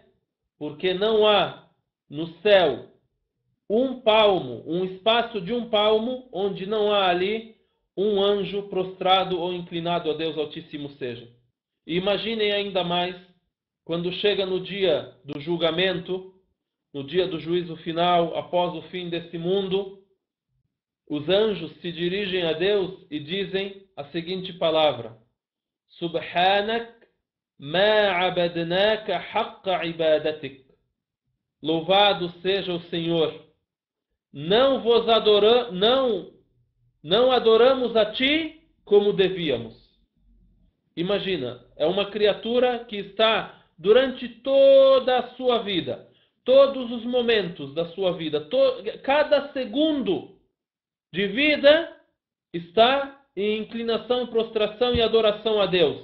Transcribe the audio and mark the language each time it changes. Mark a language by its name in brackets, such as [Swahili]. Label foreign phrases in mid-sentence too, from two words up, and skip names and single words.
[Portuguese] Porque não há no céu um palmo, um espaço de um palmo, onde não há ali um anjo prostrado ou inclinado a Deus Altíssimo Seja. E imaginem ainda mais, quando chega no dia do julgamento, no dia do juízo final, após o fim desse mundo, os anjos se dirigem a Deus e dizem a seguinte palavra: [Arabic] سبحانك ما عبدناك حق عبادتك. [Portuguese] Louvado seja o Senhor. Não adoramos a ti como devíamos. Imagina, é uma criatura que está durante toda a sua vida, todos os momentos da sua vida, cada segundo de vida está em inclinação, prostração e adoração a Deus.